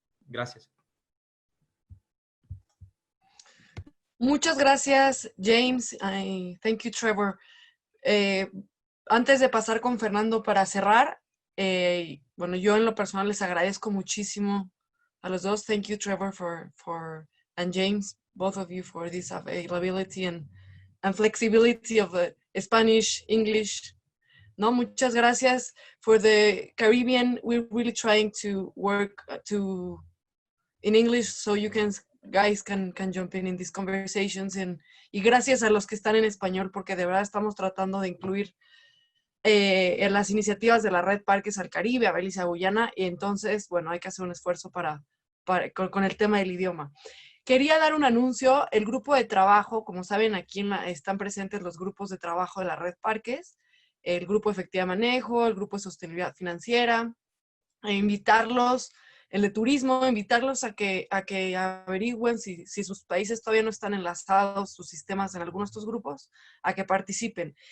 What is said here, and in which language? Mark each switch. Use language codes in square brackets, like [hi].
[es] Gracias. Muchas gracias, James. [en] Thank you, Trevor. [es] Antes de pasar con Fernando para cerrar, bueno, yo en lo personal les agradezco muchísimo a los dos. [en] Thank you, Trevor, and James, both of you, for this availability and flexibility of the Spanish, English. [es] No, muchas gracias. [en] For the Caribbean, we're really trying to work in English so you guys can jump in these conversations. [es] Y gracias a los que están en español, porque de verdad estamos tratando de incluir en las iniciativas de la Red Parques al Caribe, a Belice, a Guyana, y entonces, bueno, hay que hacer un esfuerzo con el tema del idioma. Quería dar un anuncio. El grupo de trabajo, como saben, aquí están presentes los grupos de trabajo de la Red Parques, el grupo de efectividad de manejo, el grupo de sostenibilidad financiera, invitarlos, el de turismo, invitarlos a que averigüen si sus países todavía no están enlazados, sus sistemas en algunos de estos grupos, a que participen.